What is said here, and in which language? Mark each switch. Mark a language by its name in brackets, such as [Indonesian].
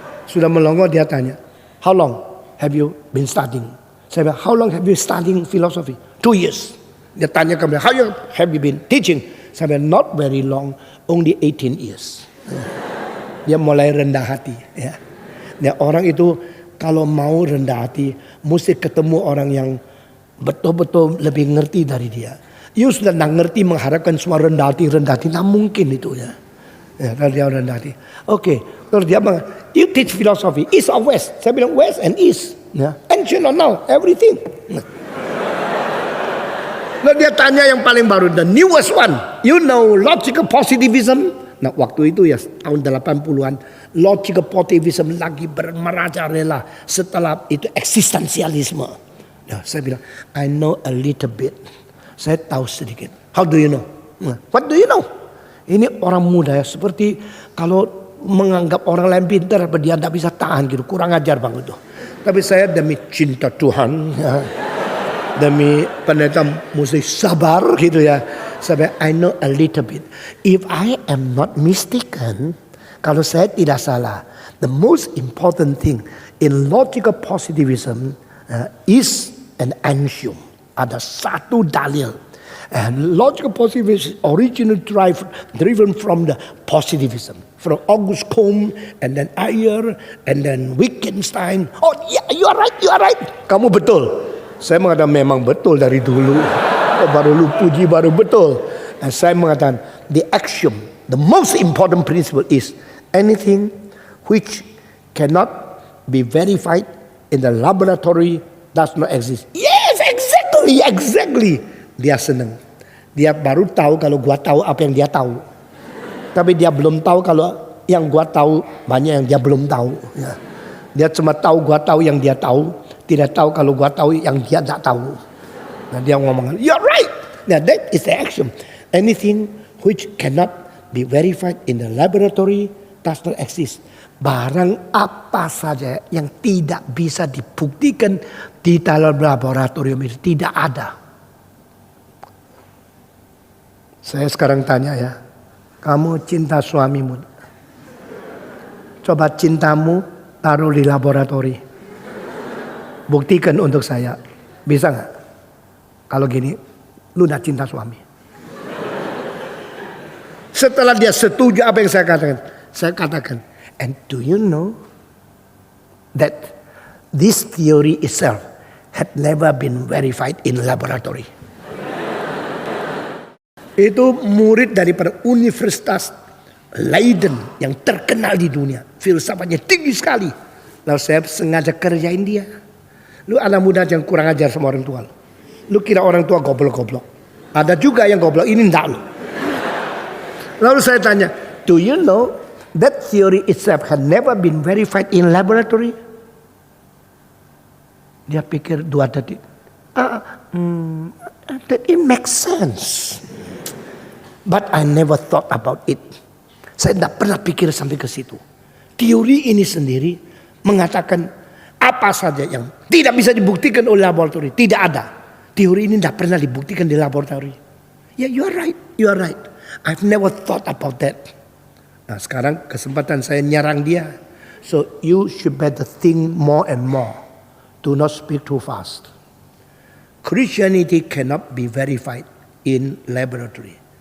[Indonesian] Sudah melongo, dia tanya, [English] "How long have you been studying?" [Indonesian] Saya bilang, [English] how long have you studying philosophy? 2 years. [Indonesian] Dia tanya ke beliau, [English] how long have you been teaching? [Indonesian] Saya bilang, [English] not very long, only 18 years. [Indonesian] Dia mulai rendah hati. Ya. Nah, orang itu kalau mau rendah hati, mesti ketemu orang yang betul-betul lebih ngerti dari dia. You sudah ngerti mengharapkan semua rendah hati, nah mungkin itu ya. Ya, kalau dia rendah hati. Oke, terus dia bilang, [English] you teach philosophy, east or west? [Indonesian] Saya bilang [English] west and east. [Indonesian] Ya. [English] Ancient or now, everything. [Indonesian] Lalu dia tanya yang paling baru, [English] the newest one. You know logical positivism? [Indonesian] Nah waktu itu ya tahun 80-an. Logical positivism lagi merajalela. Setelah itu eksistensialisme. Nah, saya bilang, [English] I know a little bit. [Indonesian] Saya tahu sedikit. [English] How do you know? What do you know? [Indonesian] Ini orang muda ya. Seperti kalau menganggap orang lain pintar. Dia tidak bisa tahan gitu. Kurang ajar bang itu. Tapi saya demi cinta Tuhan. Ya. Demi pendeta mesti sabar gitu ya. Sampai [English] I know a little bit. If I am not mistaken, [Indonesian] kalau saya tidak salah, [English] the most important thing in logical positivism is an axiom. [Indonesian] Ada satu dalil. [English] And logical positivism originally driven from the positivism. From August Comte and then Ayer and then Wittgenstein. Oh yeah, you are right. [Indonesian] Kamu betul. Saya mengatakan memang betul dari dulu. Baru lu puji baru betul. Dan saya mengatakan [English] the axiom, the most important principle is anything which cannot be verified in the laboratory does not exist. Yes, exactly. [Indonesian] Dia senang. Dia baru tahu kalau gua tahu apa yang dia tahu. Tapi dia belum tahu kalau yang gua tahu banyak yang dia belum tahu. Ya. Dia cuma tahu gua tahu yang dia tahu. Tidak tahu kalau gua tahu yang dia tak tahu. Nah, dia ngomong, [English] you're right. Nah, that is the axiom. Anything which cannot be verified in the laboratory does not exist. [Indonesian] Barang apa saja yang tidak bisa dibuktikan di dalam laboratorium itu tidak ada. Saya sekarang tanya ya, kamu cinta suamimu? Coba cintamu taruh di laboratorium. Buktikan untuk saya. Bisa gak? Kalau gini, lu gak cinta suami. Setelah dia setuju apa yang saya katakan. [English] And do you know that this theory itself had never been verified in laboratory. [Indonesian] Itu murid daripada Universitas Leiden yang terkenal di dunia. Filsafatnya tinggi sekali. Lalu saya sengaja kerjain dia. Lu anak muda yang kurang ajar sama orang tua. Lu kira orang tua goblok-goblok. Ada juga yang goblok, ini enggak lu. Lalu saya tanya, [English] do you know that theory itself had never been verified in laboratory? [Indonesian] Dia pikir 2 detik. [English] That it makes sense. But I never thought about it. [Indonesian] Saya tidak pernah pikir sampai ke situ. Teori ini sendiri mengatakan apa saja yang tidak bisa dibuktikan oleh laboratorium. Tidak ada. Teori ini tidak pernah dibuktikan di laboratorium. [English] Ya, you are right. I've never thought about that. [Indonesian] Nah, sekarang kesempatan saya nyerang dia. [English] So you should better think more and more. Do not speak too fast. Christianity cannot be verified in laboratory.